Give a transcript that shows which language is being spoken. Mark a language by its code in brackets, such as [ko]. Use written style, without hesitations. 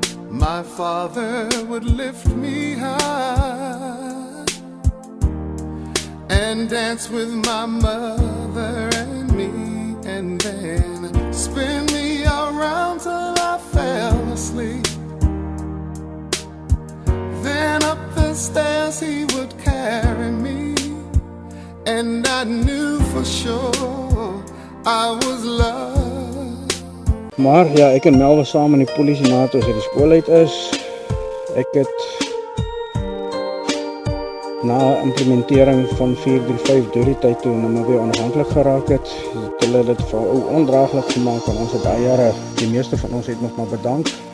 [en] My father would lift me high and dance with my mother and me, and then spin me around till I fell asleep. Then up the stairs he would carry me, and I knew for sure I was loved. [af] Maar ja, ek en Mel was saam in die polisie na toe sy die skool uit is. Ek het na implementering van 435 deur die tyd toe nou weer onafhanklik geraak het. Hulle het dit vir ondraaglik gemaak en ons het daai jare, die meeste van ons het nog maar bedank.